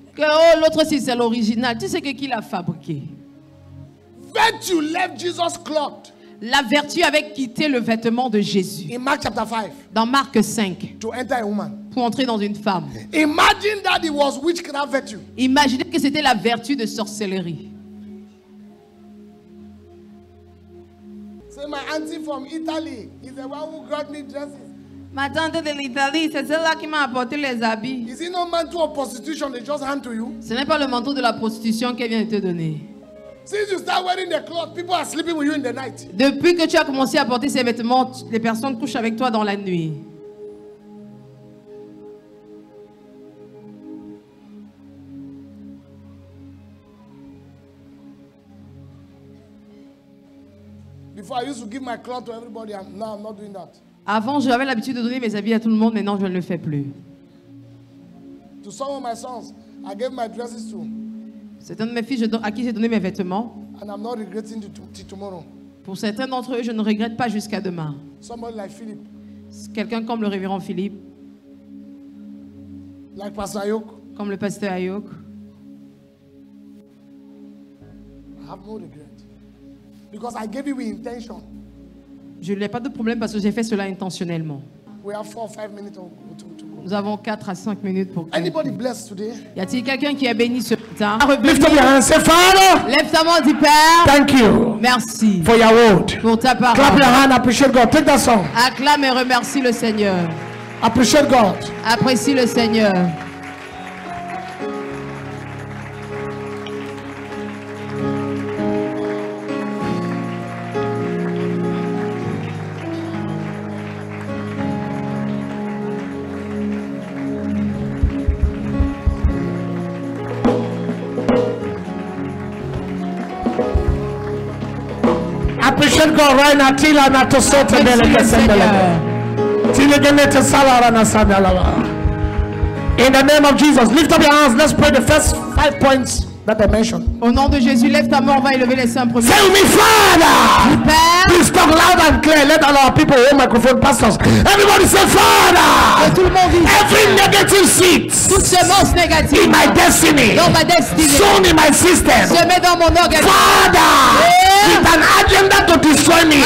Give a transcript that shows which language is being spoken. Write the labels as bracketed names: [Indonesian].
[French] Que oh, l'autre si c'est l'original. Tu sais que qui l'a fabriqué? [English] Virtue left Jesus' cloth [French] La vertu avait quitté le vêtement de Jésus. [English] in Mark chapter 5 [French] Dans Marc 5, [English] to enter a woman. [French] pour entrer dans une femme. [English] Imagine that it was witchcraft virtue. [French] Imaginez que c'était la vertu de sorcellerie. [English] Say my auntie from Italy is the one who got me dresses. [French] Ma tante de l'Italie, c'est celle-là qui m'a apporté les habits. [English] Is it no mantle of prostitution they just hand to you? [French] Ce n'est pas le manteau de la prostitution qu'elle vient de te donner. [English] Since you start wearing the cloth, people are sleeping with you in the night. [French] Depuis que tu as commencé à porter ces vêtements, les personnes couchent avec toi dans la nuit. [English] Before I used to give my cloth to everybody, now I'm not doing that. [French] Avant, j'avais l'habitude de donner mes habits à tout le monde, maintenant je ne le fais plus. [English] To some of my sons, I gave my dresses to, [French] C'est un de mes fils à qui j'ai donné mes vêtements. [English] and I'm not regretting it till tomorrow. [French] Pour certains d'entre eux, je ne regrette pas jusqu'à demain. [English] Somebody like Philip, [French] Quelqu'un comme le révérend Philippe, [English] like Pastor Ayok, [French] comme le pasteur Ayok. [English] I have no regret. Because I gave it with intention. [French] Je n'ai pas de problème parce que j'ai fait cela intentionnellement. [English] We have 4 or 5 minutes to go. [French] Nous avons 4 à 5 minutes pour... [English] Anybody blessed today? [French] Y a-t-il quelqu'un qui est béni ce matin? [English] Lift up your hands, say, Father, [French] Lève ta main, dis Père. [English] thank you [French] Merci [English] for your word. [French] pour ta [English] Clap [French] parole. [English] your hand, appreciate God. Take that song. [French] Acclame et remercie le Seigneur. [English] Appreciate God. [French] Apprécie le Seigneur. [English] Appreciate God right now. Tila na to sote [French] Apprécie bele le ke sendele. Seigneur. Tila gene te salara na sandalava. [English] In the name of Jesus, lift up your hands. Let's pray the first 5 points that I mentioned. [French] Au nom de Jésus, lève ta main, on va élever les 5 premiers. [English] Say with me, Father. [French] Père, [English] Please talk loud and clear. Let all our people hold microphone, pastors. Everybody say, [French] que [English] Father. [French] tout le monde dise [English] Every negative seed [French] toute semence négative [English] in my destiny, [French] dans ma destinée [English] sown in my system, [French] se met dans mon organisme [English] Father, with an agenda to destroy me,